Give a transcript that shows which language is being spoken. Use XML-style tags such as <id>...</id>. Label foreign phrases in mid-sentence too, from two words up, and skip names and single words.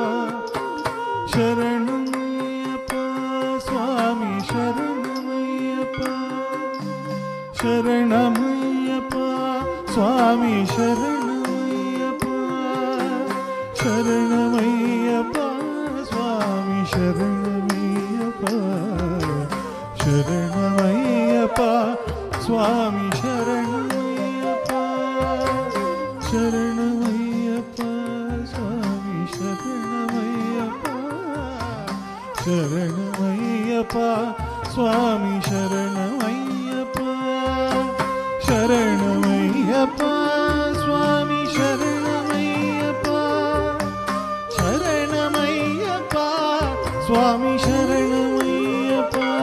<ml>ശരണമയ്യപ്പ സ്വാമി ശരണമയ്യപ്പ ശരണമയ്യപ്പ സ്വാമി ശരണമയ്യപ്പ ശരണമയ്യപ്പ സ്വാമി ശരണമയ്യപ്പ ശരണമയ്യപ്പ സ്വാമി ശരണമയ്യപ്പ ശരണമയ്യപ്പ ശരണമയ്യപ്പ സ്വാമി ശരണമയ്യപ്പ ശരണമയ്യപ്പ സ്വാമി ശരണമയ്യപ്പ ശരണമയ്യപ്പ സ്വാമി ശരണമയ്യപ്പ</ml>